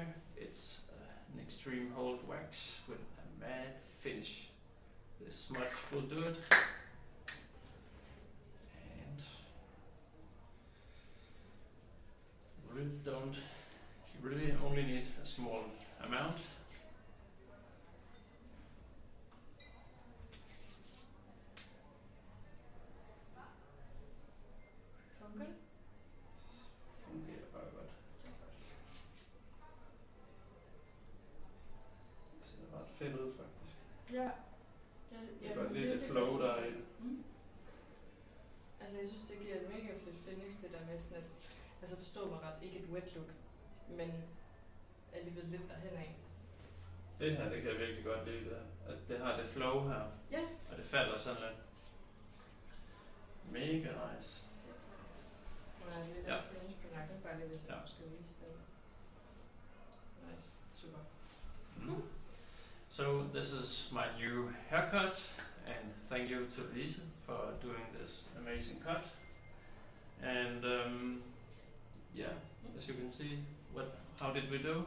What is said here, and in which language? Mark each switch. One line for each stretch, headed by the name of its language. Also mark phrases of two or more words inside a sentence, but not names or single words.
English: It's an extreme hold wax with a matte finish. This smudge will do it. And you really only need a small amount.
Danish: Fungerer bare godt. Det ser ret fedt ud faktisk. Ja. Det er godt lidt flow der er i det. Altså jeg synes det giver et mega fedt finish, det der med sådan et, altså forstå mig ret, ikke et
English: wet look,
Danish: men alligevel lidt derhen af. Det her, det kan jeg virkelig godt lide det. Altså det har det flow her. Ja. Og det falder sådan lidt. Mega nice. Nej, det er der finish på nakken, bare lige hvis jeg skal vise den. Nice. Super.
English: So this is my new haircut, and thank you to Lise for doing this amazing cut. And yeah, as you can see, how did we do?